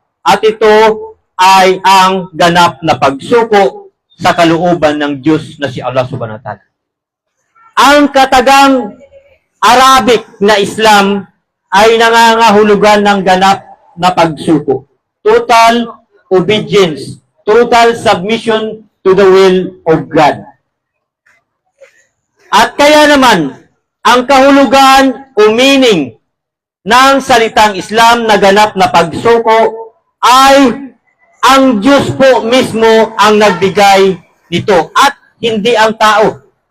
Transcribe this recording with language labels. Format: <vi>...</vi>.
<tl>At ito ay ang ganap na pagsuko sa kalooban ng Diyos na si Allah</tl> <ar>subhanahu wa ta'ala.</ar> <tl>Ang katagang Arabic na Islam ay nangangahulugan ng ganap na pagsuko.</tl> <en>Total obedience, total submission to the will of God.</en> <tl>At kaya naman, ang kahulugan o meaning ng salitang Islam na ganap na pagsuko ay ang Diyos po mismo ang nagbigay nito at hindi ang tao.</tl>